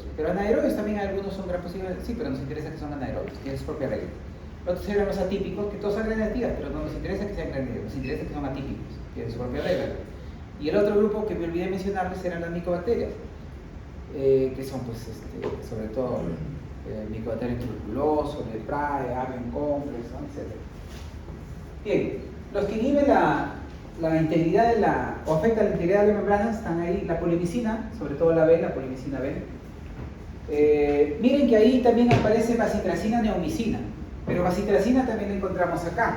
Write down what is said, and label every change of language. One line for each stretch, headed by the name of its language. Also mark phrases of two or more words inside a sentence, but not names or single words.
Spanish: Pero anaerobios también algunos son gram positivos, sí, pero nos interesa que son anaerobios, tienen su propia regla. Los otros eran los atípicos, que todos son gram negativas, pero no nos interesa que sean gram negativos, nos interesa que son atípicos, tienen su propia regla. Y el otro grupo que me olvidé mencionarles eran las micobacterias, que son pues sobre todo Mycobacterium tuberculoso, leprae, avian complex, ¿no? Etc. Bien, los que inhiben la integridad o afectan la integridad de las membranas están ahí, la polimicina, sobre todo la B, la polimicina B, Miren que ahí también aparece bacitracina neomicina, pero bacitracina también la encontramos acá.